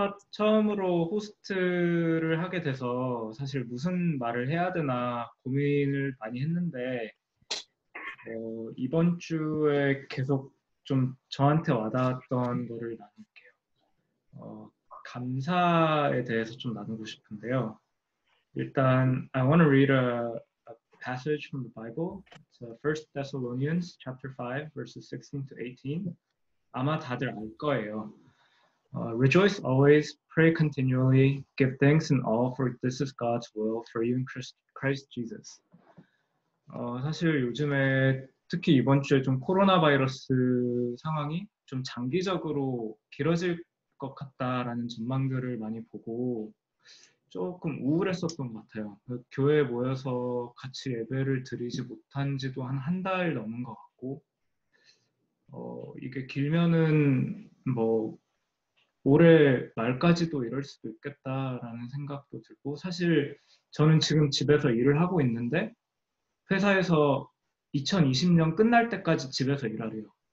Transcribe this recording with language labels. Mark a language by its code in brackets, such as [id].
[ko] 처음으로 호스트를 하게 돼서 사실 무슨 말을 해야 되나 고민을 많이 했는데, 이번 주에 계속 좀 저한테 와닿았던 거를 나눌게요. 감사에 대해서 좀 나누고 싶은데요. 일단, [en] I want to read a passage from the Bible. It's 1 Thessalonians chapter 5, verses 16 to 18. [ko] 아마 다들 알 거예요. [en] Rejoice always, pray continually, give thanks in all, for this is God's will for you in Christ Jesus. [ko] 사실 요즘에 특히 이번 주에 좀 코로나 바이러스 상황이 좀 장기적으로 길어질 것 같다라는 전망들을 많이 보고 조금 우울했었던 것 같아요. 교회에 모여서 같이 예배를 드리지 못한 지도 한 달 넘은 것 같고, 이게 길면은 뭐 올해 말까지도 이럴 수도 있겠다라는 생각도 들고, 사실 저는 지금 집에서 일을 하고 있는데 회사에서 2020년 끝날 때까지 집에서 일하래요.